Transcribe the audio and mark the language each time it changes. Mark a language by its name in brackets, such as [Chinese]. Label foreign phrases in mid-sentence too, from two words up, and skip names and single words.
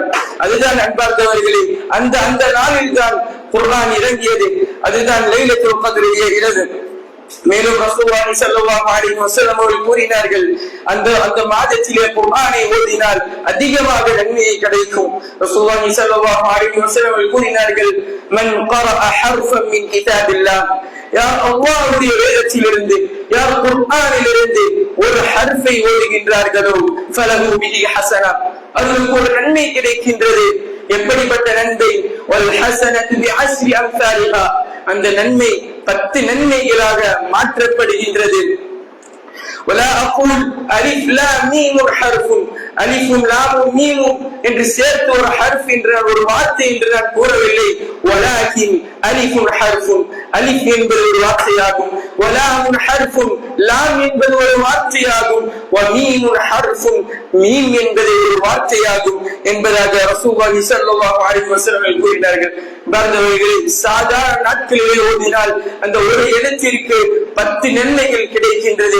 [Tamil] அதுதான் அன்பார்ந்தவர்களே, அந்த நாளில் தான் குர்ஆன் இறங்கியது. அதுதான் லைலத்துல் கத்ருடைய இரவு. மேலும் [Arabic] رسول الله صلى الله عليه وسلم [Tamil] அவர்கள் கூறினார்கள், அந்த மாதத்திலே குர்ஆனை ஓதினால் அதிகமாக நன்மை கிடைக்கும். [Arabic] رسول الله صلى الله عليه وسلم [Tamil] அவர்கள் கூறினார்கள், [Arabic] மன் قرأ حرفا من كتاب الله. [Tamil] யார் அல்லாஹ்வுடைய வேதத்திலிருந்து, யார் குர்ஆனிலிருந்து ஒரு ஹர்ஃபை ஓதுகின்றார்களோ, [Arabic] فله به حسنة. [Tamil] அவர்களுக்கு ஒரு நன்மை கிடைக்கின்றது. எப்படிப்பட்ட நன்மை? [Arabic] والحسنة بعشر أمثالها. [Tamil] அந்த நன்மை 10 நன்மைகளாக மாற்றப்படுகின்றது. [Arabic] ولا اقول الف لام ميم حرف الف لام ميم [Tamil] என்று சேர்த்து ஒரு ஹர்ஃப் என்ற ஒரு வார்த்தை என்று நான் கூறவில்லை. [Arabic] ولكن الف حرف. [Tamil] அலிஃப் என்பது ஒரு வார்த்தையாகும். [Arabic] ولام حرف [Tamil] லாம் என்பது ஒரு வார்த்தையாகும், [Arabic] وميم حرف [Tamil] மீம் என்பது ஒரு வார்த்தையாகும் என்பதாக [Arabic] رسول الله صلى الله عليه وسلم [Tamil] கூறினார்கள். சாதாரண நாட்களிலே ஓதினால் அந்த ஒரு எழுத்திற்கு 10 நன்மைகள் கிடைக்கின்றது.